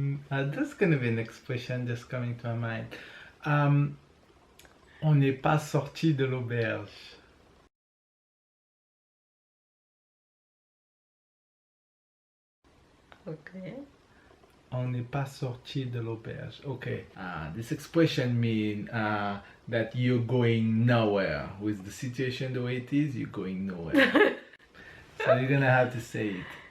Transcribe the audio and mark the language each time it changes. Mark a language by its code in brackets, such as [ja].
[en] That's gonna be an expression just coming to my mind. [fr] On n'est pas sorti de l'auberge. [en] Okay. [fr] On n'est pas sorti de l'auberge. [en] Okay. This expression means that you're going nowhere. With the situation the way it is, you're going nowhere. So you're gonna have to say it.